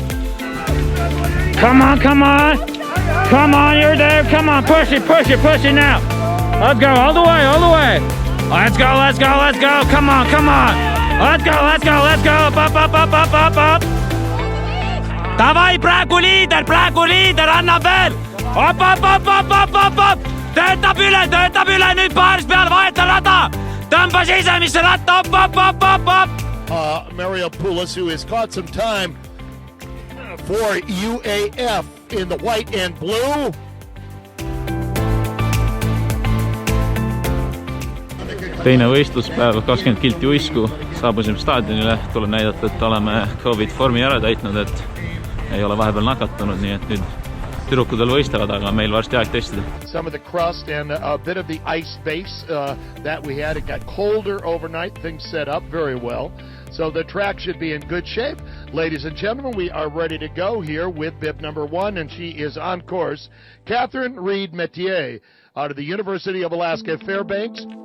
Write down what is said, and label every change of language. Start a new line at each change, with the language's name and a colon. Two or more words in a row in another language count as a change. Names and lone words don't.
English: Come on, you're there, come on, push it now. Let's go, all the way. Let's go, come on. Let's go, up.
Estonian: Davai, praegu liider, annab veel.
English: Up.
Estonian: Töötab üle, nüüd paaris peal, vaheta rada. Tõmba sisemisse ratta,
English: up. Mariel, who has caught some time for UAF in the white and blue.
Estonian: Teine võistluspäev, 20 kilti uisku, saabusime staadionile, tuleb näidata, et oleme COVID vormi ära täitnud, et ei ole vahepeal nakatunud, nii et nüüd tüdrukudel võistlevad, aga meil varsti aeg testida.
English: Some of the crust and a bit of the ice base that we had. It got colder overnight. Things set up very well. So the track should be in good shape. Ladies and gentlemen, we are ready to go here with bib number 1, and she is on course. Catherine Reed-Metier out of the University of Alaska Fairbanks.